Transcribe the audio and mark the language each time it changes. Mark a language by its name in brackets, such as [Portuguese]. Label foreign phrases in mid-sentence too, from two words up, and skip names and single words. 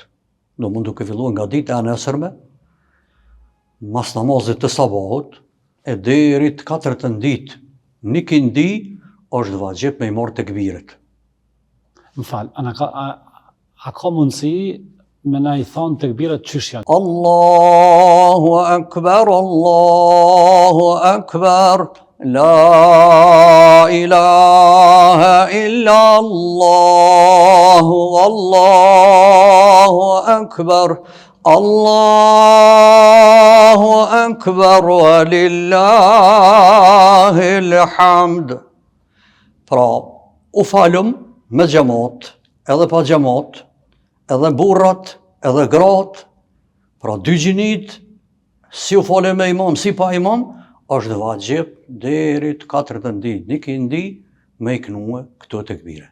[Albanian] Do mund duke filluar nga dita e nesërme, mas namazit të sabahut, e deri të 4 ditë, një kindi është vajib me i marrë tekbiret. Më fal, a ka mundësi me na i thonë tekbiret qysh janë? [Arabic] الله أكبر لا إله إلا الله الله أكبر الله أكبر ولله ولله الحمد. [Albanian] Pra, u falëm me xhamat, edhe pa xhamat, edhe burrat, edhe gratë, pra dy gjinit, si u falë me imam, si pa imam, është vajxhib deri të 4 ditë, një kindi me i knue këto tekbire.